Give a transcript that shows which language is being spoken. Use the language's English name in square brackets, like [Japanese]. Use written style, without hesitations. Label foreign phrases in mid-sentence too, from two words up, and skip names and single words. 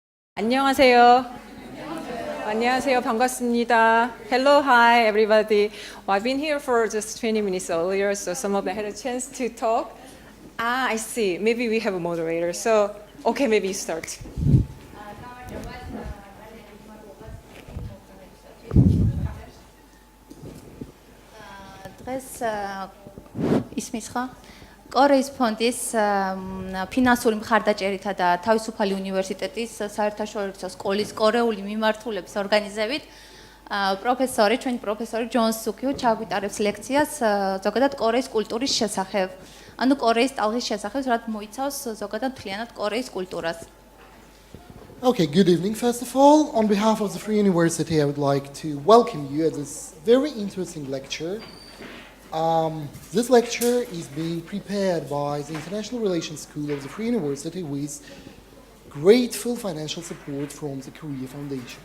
[Korean] 안녕하세요. 안녕하세요. 반갑습니다. [English] Hello, hi, everybody. Well, I've been here for just 20 minutes earlier, so some of them had a chance to talk. I see. Maybe we have a moderator. So, okay, maybe you start. [Georgian] დღეს ისმის ხა კორეის ფონდის ფინანსური მხარდაჭერითა და თავისუფალი უნივერსიტეტის საერთაშორისო სკოლის კორეული მიმართულების ორგანიზებით პროფესორი ჯონგ ჩაგვიტარებს ლექციას ზოგადად კორეის კულტურის შესახებ. ანუ კორეის ტალღის შესახებ, რაც მოიცავს ზოგადად მთლიანად კორეის კულტურას. [English] Okay, good evening. First of all, on behalf of the Free University, I would like to welcome you at this very interesting lecture. This lecture is being prepared by the International Relations School of the Free University with grateful financial support from the Korea Foundation.